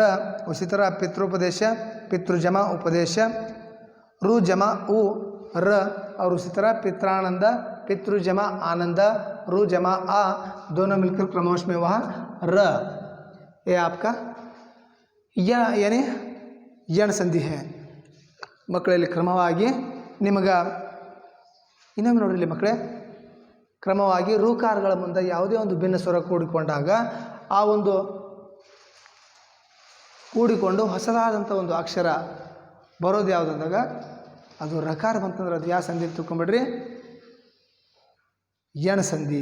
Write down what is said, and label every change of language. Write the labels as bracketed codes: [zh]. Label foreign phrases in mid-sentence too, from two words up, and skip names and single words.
[hi] उसी तरह पितृोपदेश पितृ जमा उपदेश, रू जमा उ र. और उसी तरह पित्रानंद पितृ जमा आनंद, रू जमा आ, दोनों मिलकर क्रमांश में वहाँ र. ये आपका यानी यण संधि है. [kn] ಮಕ್ಕಳಲ್ಲಿ ಕ್ರಮವಾಗಿ ನಿಮಗೆ ಇನ್ನೊಮ್ಮೆ ನೋಡ್ರಿ ಮಕ್ಕಳೇ, ಕ್ರಮವಾಗಿ ರೂಕಾರಗಳ ಮುಂದೆ ಯಾವುದೇ ಒಂದು ಭಿನ್ನ ಸ್ವರ ಕೂಡಿಕೊಂಡಾಗ ಆ ಒಂದು ಕೂಡಿಕೊಂಡು ಹೊಸದಾದಂಥ ಒಂದು ಅಕ್ಷರ ಬರೋದು ಯಾವುದು ಅಂದಾಗ ಅದು ರಕಾರ ಬಂತಂದ್ರೆ ಅದು ಯಾವ ಸಂಧಿ ತಿಳ್ಕೊಂಬಿಡ್ರಿ, ಯಣ ಸಂಧಿ.